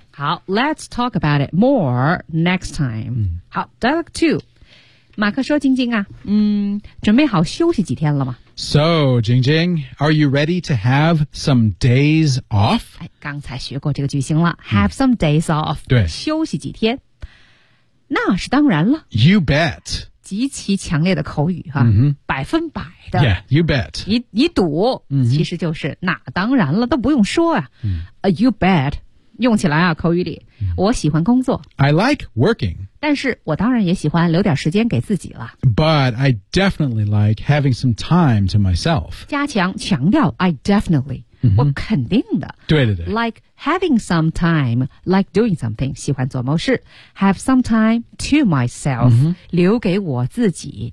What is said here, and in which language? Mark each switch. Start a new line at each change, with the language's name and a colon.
English: 好 ,let's talk about it more next time.、好 ,dialogue 2.
Chinese: 马克说晶晶啊准备好休息几天了吗
English: ?So, 晶晶 are you ready to have some days off?、
Chinese: 刚才学过这个句型了 ,
English: have some days off.
Chinese: 对。休息几天。那是当然了。
English: You bet.
Chinese: 极其强烈的口语哈、百分百。
English: Yeah, you bet.
Chinese: 你赌、其实就是那当然了都不用说啊。
English: You bet.
Chinese: 用起来啊口语里、我喜欢工作。
English: I like working.
Chinese: 但是我当然也喜欢留点时间给自己了。
English: But I definitely like having some time to myself.
Chinese: 加强强调
English: I definitely.、
Chinese: 我肯定的。对对对。
English: Like having some time, like doing something,
Chinese: 喜欢做某事。
English: Have some time to myself,、
Chinese: 留给我自己。